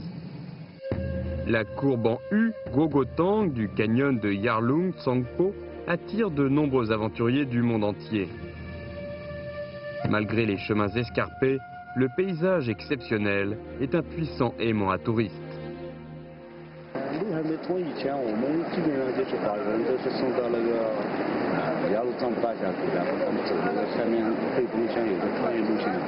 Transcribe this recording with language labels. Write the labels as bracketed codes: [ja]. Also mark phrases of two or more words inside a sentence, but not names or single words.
[fr] La courbe en U, Gogotang du canyon de Yarlung Tsangpo attire de nombreux aventuriers du monde entier. Malgré les chemins escarpés, le paysage exceptionnel est un puissant aimant à touristes. [zh] 路还没通以前，我们基本上就是把人都是送到那个雅鲁藏布大峡谷，然后他们走那个下面背部像有个穿越路线的。